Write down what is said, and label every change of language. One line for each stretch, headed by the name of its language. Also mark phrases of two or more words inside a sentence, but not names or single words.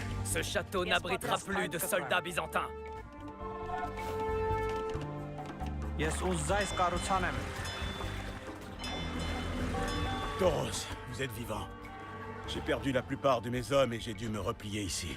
French: Ce château n'abritera plus de soldats byzantins.
Armenian: Ես ուզայս կառուցանեմ։
French: Toros, vous êtes vivant. J'ai perdu la plupart de mes hommes et j'ai dû me replier ici.